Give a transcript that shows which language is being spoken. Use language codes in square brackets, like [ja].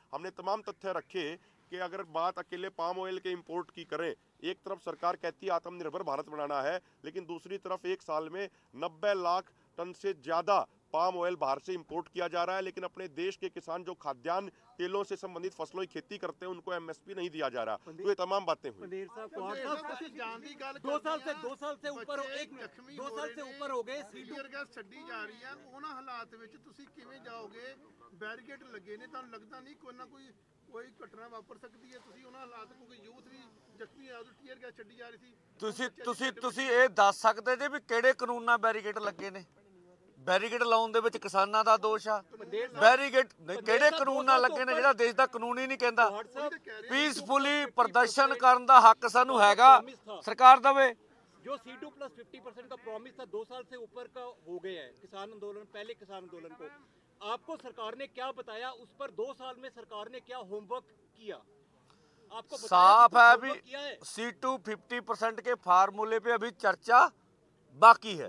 [hi] हमने तमाम तथ्य रखे कि अगर बात अकेले पाम ऑयल के इंपोर्ट की करें, एक तरफ सरकार कहती है आत्मनिर्भर भारत बनाना है, लेकिन दूसरी तरफ एक साल में 90 लाख टन से ज़्यादा पाम ऑयल बाहर से इंपोर्ट किया जा रहा है, लेकिन अपने देश के किसान जो खाद्यान्न तेलों से संबंधित फसलों की खेती करते हैं उनको एमएसपी नहीं दिया जा रहा। तो ये तमाम बातें हुई। 2 साल से ऊपर हो गए, टीयर गैस छड्डी जा रही है, [pa] ਉਹਨਾਂ ਹਾਲਾਤ ਵਿੱਚ ਤੁਸੀਂ ਕਿਵੇਂ ਜਾਓਗੇ? ਬੈਰੀਕੇਡ ਲੱਗੇ ਨੇ, ਤੁਹਾਨੂੰ ਲੱਗਦਾ ਨਹੀਂ ਕੋਈ ਘਟਨਾ ਵਾਪਰ ਸਕਦੀ ਹੈ? ਤੁਸੀਂ ਉਹਨਾਂ ਹਾਲਾਤ ਕਿਉਂਕਿ ਯੂਥ ਵੀ ਜ਼ਖਮੀ ਹੋਇਆ, ਉਦੋਂ ਟੀਅਰ ਗੈਸ ਛੱਡੀ ਜਾ ਰਹੀ ਸੀ। ਤੁਸੀਂ ਇਹ ਦੱਸ ਸਕਦੇ ਜੇ ਵੀ ਕਿਹੜੇ ਕਾਨੂੰਨ ਨਾਲ ਬੈਰੀਕੇਡ ਲੱਗੇ ਨੇ? ਬੈਰੀਕੇਡ ਲਾਉਣ ਦੇ ਵਿੱਚ ਕਿਸਾਨਾਂ ਦਾ ਦੋਸ਼ ਆ? ਬੈਰੀਕੇਡ ਕਿਹੜੇ ਕਾਨੂੰਨ ਨਾਲ ਲੱਗੇ ਨੇ ਜਿਹੜਾ ਦੇਸ਼ ਦਾ ਕਾਨੂੰਨ ਹੀ ਨਹੀਂ ਕਹਿੰਦਾ? ਪੀਸਫੁਲੀ ਪ੍ਰਦਰਸ਼ਨ ਕਰਨ ਦਾ ਹੱਕ ਸਾਨੂੰ ਹੈਗਾ, ਸਰਕਾਰ ਦੇਵੇ। [hi] जो C2 प्लस 50% का प्रॉमिस था 2 साल से ऊपर का हो गया है किसान आंदोलन, पहले किसान आंदोलन को आपको सरकार ने क्या बताया? उस पर 2 साल में सरकार ने क्या होमवर्क किया? आपको साफ है अभी C2 50% के फार्मूले पे अभी चर्चा बाकी है।